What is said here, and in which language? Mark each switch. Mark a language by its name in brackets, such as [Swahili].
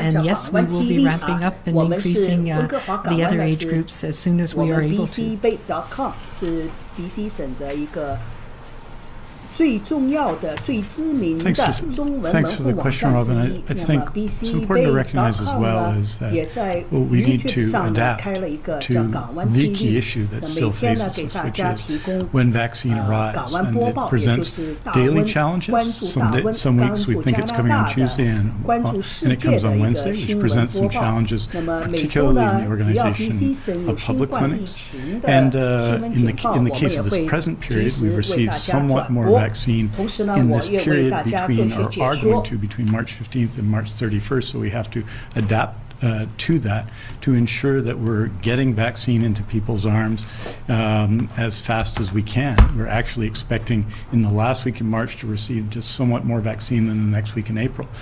[English] And yes, we will be ramping up and increasing the other age groups as soon as we are able to. [Chinese] bc.com 是 BC 省的一个最重要的、最知名的中文门户网站之一。那么 BCBay.com 呢，也在 YouTube 上呢开了一个叫港湾 TV， 那每天呢给大家提供港湾播报，也就是大温关注大温，关注加拿大的、关注世界的一个新闻播报。那么每周呢，只要 BC 省有新冠疫情的新闻简报，我们也会及时为大家转播。 [English] vaccine in this period between March 15th and March 31st, so we have to adapt to that to ensure that we're getting vaccine into people's arms as fast as we can. We're actually expecting in the last week in March to receive just somewhat more vaccine than the next week in April.